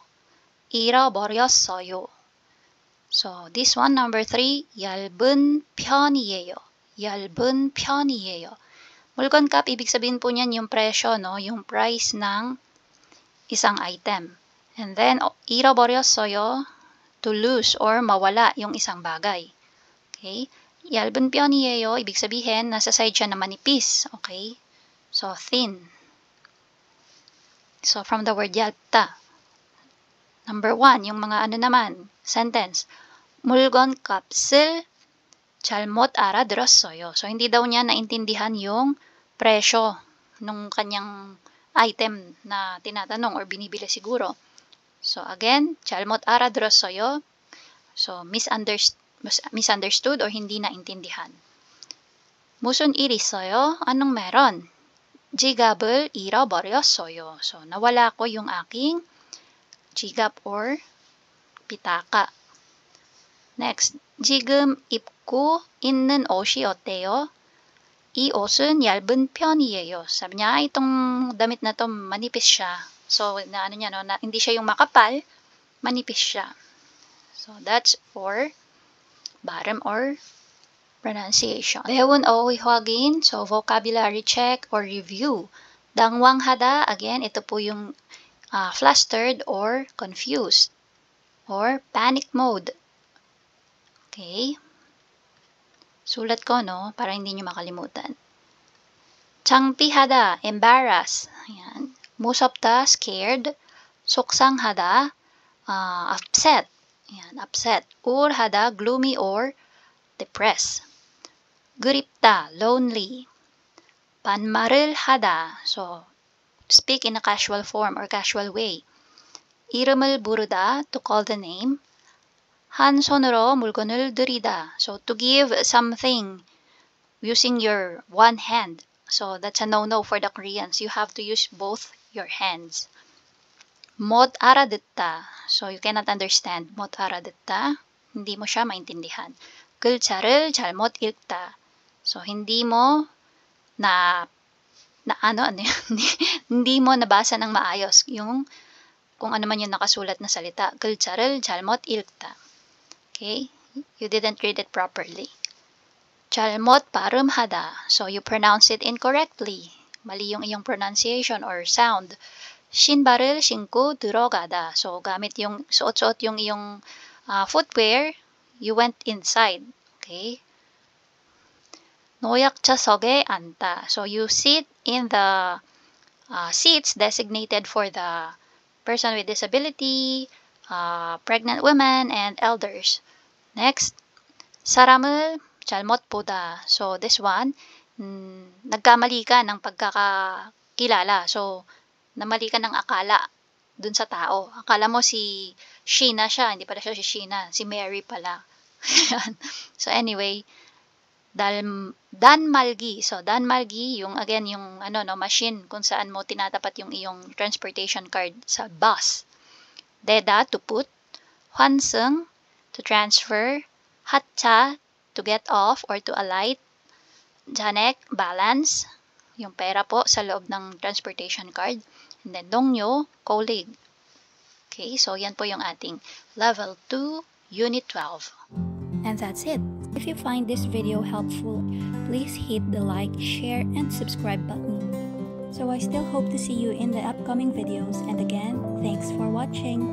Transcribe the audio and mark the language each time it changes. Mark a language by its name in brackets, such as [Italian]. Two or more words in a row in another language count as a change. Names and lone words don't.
[Korean] 잃어버렸어요. [English] So, this one, number 3, [Korean] 얇은 편이에요. 얇은 편이에요. 물건값, [Filipino] ibig sabihin po niyan yung presyo, no? Yung price ng isang item. [English] And then, 잃어버렸어요, to lose or [Filipino] mawala yung isang bagay. [English] Okay? [Korean] 얇은 편이에요, [Filipino] ibig sabihin, nasa side siya na manipis. [English] Okay? So, thin. So, from the word 얇다. [Filipino] Number 1, yung mga ano naman, sentence. [Korean] 물건값을 잘못 알아들었어요. [Filipino] So, hindi daw niya naintindihan yung presyo nung kanyang item na tinatanong or binibili siguro. [English] So, again, [Korean] 잘못 알아들었어요. [English] So, misunderstood or [Filipino] hindi naintindihan. [Korean] 무슨 일 있어요? [Filipino] Anong meron? [Korean] 지갑을 잃어버렸어요. [Filipino] So, nawala ko yung aking 지갑 or pitaka. [English] Next, [Korean] 지금 입고 있는 옷이 어때요? 이 옷은 얇은 편이에요. [Filipino] Sabi niya, itong damit na to manipis siya. So, hindi siya yung makapal, manipis siya. [English] So, that's for bottom or pronunciation. [Korean] 배운 어휘확인, [English] so vocabulary check or review. [Korean] 당황하다, [English] again, ito po yung flustered or confused or panic mode. [Filipino] Okay? Sulat ko, no? Para hindi nyo makalimutan. [Korean] 창피하다, embarrass. Ayan. 무섭다, scared. 속상하다, upset. Ayan, upset. 우울하다, gloomy or depressed. 그립다, lonely. 반말을 하다, [English] so speak in a casual form or casual way. [Korean] 이름을 부르다, [English] to call the name. [Korean] 한 손으로 물건을 들이다, [English] so to give something using your one hand. So that's a no-no for the Koreans. You have to use both your hands. [Korean] 못 알아듣다, [English] so you cannot understand. [Korean] 못 알아듣다, [Filipino] hindi mo siya maintindihan. [Korean] 글자를 잘못 읽다, [Filipino] so hindi mo hindi mo nabasa ng maayos yung kung ano man yung nakasulat na salita. [Korean] 글자를 잘못 읽다. [English] Okay? You didn't read it properly. [Korean] 잘못 발음하다. [English] So you pronounce it incorrectly. [Filipino] Mali yung iyong pronunciation or sound. [Korean] 신발을 신고 들어가다. [Filipino] So gamit yung suot-suot yung iyong footwear, [English] you went inside. Okay? [Korean] 노약자석에 앉다. [English] So you sit in the seats designated for the person with disability, pregnant women, and elders. Next, [Korean] 사람을 잘못 보다. [English] So this one, [Filipino] nagkamali ka ng pagkakakilala. So namali ka ng akala dun sa tao. Akala mo si Sheena siya, hindi pala siya si Sheena, si Mary pala. [English] So anyway, danmalgi. [Filipino] So danmalgi, yung again yung machine kung saan mo tinatapat yung iyong [English] transportation card [Filipino] sa bus. [English] Deda, to put. 환승, to transfer. 하차, to get off or to alight. Janek, balance, [Filipino] yung pera po sa loob ng [English] transportation card. And then 동료, colleague. Okay, so yan po yung ating level 2, unit 12. And that's it. If you find this video helpful, please hit the like, share, and subscribe button. So I still hope to see you in the upcoming videos, and again, thanks for watching.